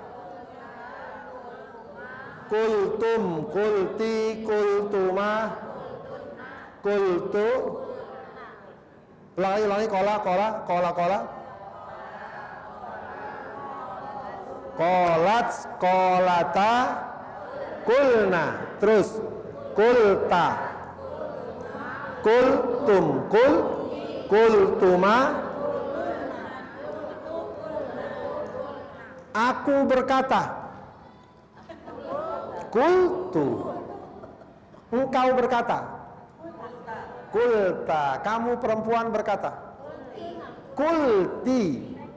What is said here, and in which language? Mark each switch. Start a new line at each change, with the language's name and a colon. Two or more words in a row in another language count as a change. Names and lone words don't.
Arabic: قلتم، قلتِ، قلتما، قلتُ. Ulangi, قال. قالت، قالتا, kulna. Terus قلتَ، قلتم، قلتما.
Indonesian: Aku berkata. Kultu. Engkau berkata.
Arabic: Kulta.
Indonesian: Kamu perempuan berkata.
Arabic: Kulti.